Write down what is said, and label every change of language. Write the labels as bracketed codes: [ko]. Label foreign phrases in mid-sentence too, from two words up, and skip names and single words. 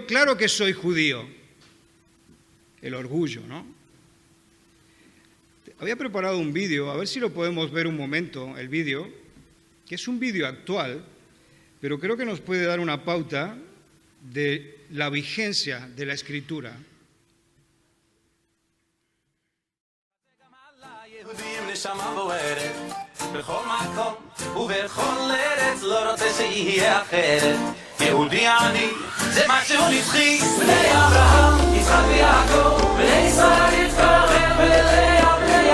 [es] Claro que soy judío. El orgullo, ¿no? Había preparado un vídeo, a ver si lo podemos ver un momento, el vídeo, que es un vídeo actual, pero creo que nos puede dar una pauta de la vigencia de la Escritura. [he] יהודי אני, זה מה שהוא נצחי בני אברהם, יצחק ויעקב בני ישראל יתפאר ולאה בני